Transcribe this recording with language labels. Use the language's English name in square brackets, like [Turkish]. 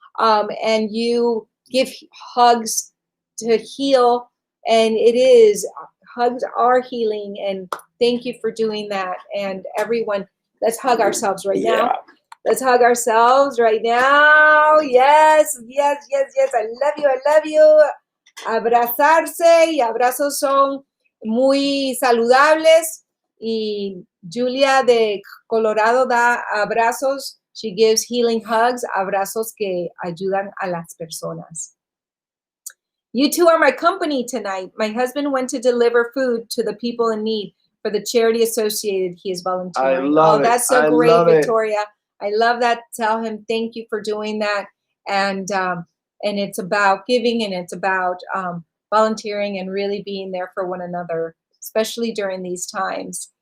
[English] And you give hugs to heal. And it is, hugs are healing. And thank you for doing that. And everyone, let's hug ourselves right now. Let's hug ourselves right now. Yes, yes, yes, yes. I love you. I love you. [Spanish] Abrazarse y abrazos son muy saludables. Y Julia de Colorado da abrazos. [English] She gives healing hugs, [Spanish] abrazos que ayudan a las personas. [English] You two are my company tonight. My husband went to deliver food to the people in need for the charity associated he is volunteering. I love it. That's so I great, love it. Victoria. I love that. Tell him thank you for doing that. And it's about giving, and it's about volunteering and really being there for one another, especially during these times.